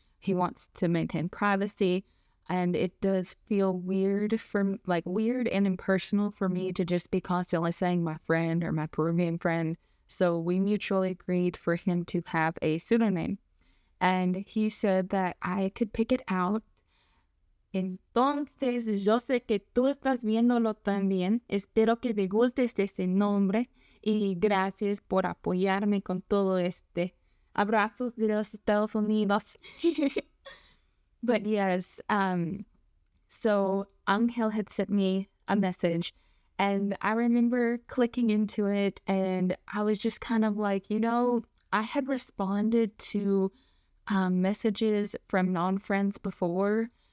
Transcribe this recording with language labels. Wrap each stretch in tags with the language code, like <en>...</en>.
<en>He wants to maintain privacy. And it does feel weird and impersonal for me to just be constantly saying my friend or my Peruvian friend. So we mutually agreed for him to have a pseudonym. And he said that I could pick it out.</en> <es>Entonces, yo sé que tú estás viéndolo también. Espero que te gustes ese nombre. Y gracias por apoyarme con todo este. Abrazos de los Estados Unidos.</es> <en>But yes, so Angel had sent me a message, and I remember clicking into it, and I was just kind of like, I had responded to messages from non-friends before.</en>